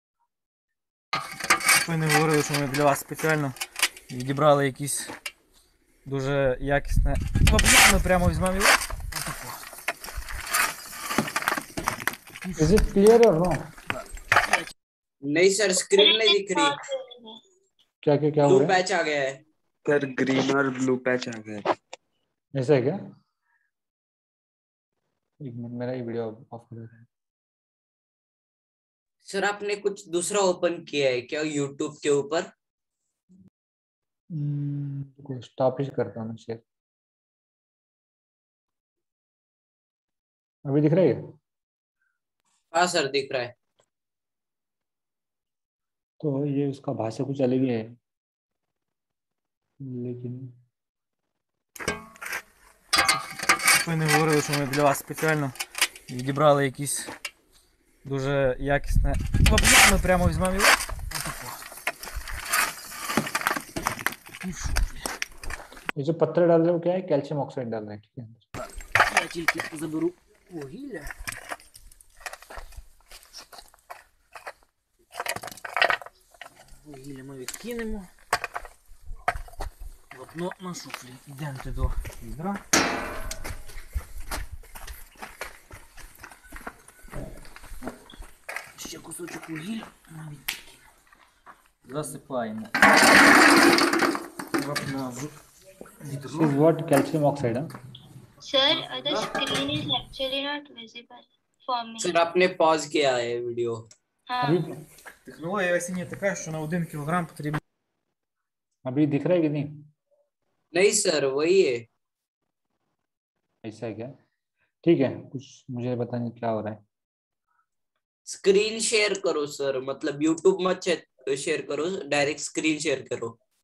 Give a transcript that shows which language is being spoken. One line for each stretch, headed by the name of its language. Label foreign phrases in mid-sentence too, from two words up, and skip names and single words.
Ukrainian: Ви не говорили, що ми для вас спеціально відібрали якісь дуже якісне вапно. Ми прямо візьмемо його. Отако.
English: Is it clear or no?
Hindi: नहीं सर, स्क्रीन नहीं दिख रही, क्या क्या क्या हो ब्लू रहा है? पैच आ गया है। सर ग्रीन और
English: blue patch
Hindi: आ गया। ऐसा है क्या? एक मिनट, मेरा ये
English: video off
Hindi: कर देता है। सर आपने कुछ दूसरा ओपन किया है क्या यूट्यूब के ऊपर? स्टॉप ही करता हूँ शेयर। अभी दिख रहा है? हाँ सर दिख रहा है। तो ये उसका भाषा कुछ अलग ही है, लेकिन
Ukrainian: Ви не говорили, що ми для вас спеціально відібрали якісь дуже якісне вапно. Ми прямо візьмемо його. Отако. І в шуфлі.
Hindi: ये जो पत्थर डाल रहे हो क्या है?
English: calcium oxide
Hindi: डाल रहे हैं, ठीक है?
Ukrainian: Я тільки заберу вугілля. Вугілля ми відкинемо. Вапно на шуфлі. Йдемте до відра. Ще кусочок вугілля ми відкинемо. Засипаємо вапно в
English: This is
Ukrainian: відро.
English: what calcium oxide, huh? Sir, the screen is actually not visible for me.
Hindi: सर आपने पॉज किया है वीडियो। हाँ, अभी
Ukrainian: Технологія осіння така, що на 1 кілограм потрібно.
Hindi: अभी दिख रहा है कि नहीं? नहीं सर वही है। ऐसा है क्या? ठीक है, कुछ मुझे बताने क्या हो रहा है।
English: screen share
Hindi: करो सर, मतलब यूट्यूब मत शेयर करो,
English: direct screen share
Hindi: करो।